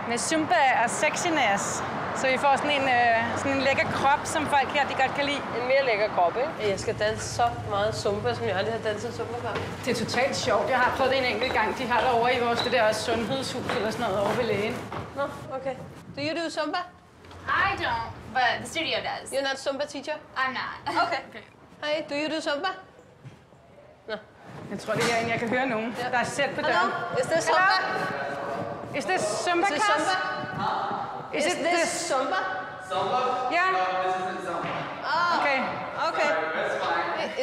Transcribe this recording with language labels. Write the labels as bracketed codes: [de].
[da] Med Zumba og sexiness. Så I får sådan en lækker krop, som folk her de godt kan lide. En mere lækker krop, ikke? Jeg skal danse så meget zumba, som jeg aldrig har danset zumba før. Det er totalt sjovt. Jeg har prøvet det en enkelt gang. De har derovre i vores det der sundhedshus eller sådan noget over ved lægen. Nå, okay. [en] Do you do zumba? I don't, but the studio does. You're not Zumba teacher? I'm not. Okay. Hi, do you do Zumba? No. [da] Jeg tror, det er herinde, jeg kan høre nogen, der er sæt på døren. [en] Is this Zumba? Is this Zumba Is this class? Zumba? Is this Zumba? Zumba? Yeah. No, this isn't Zumba. Oh, Okay. okay. That's fine.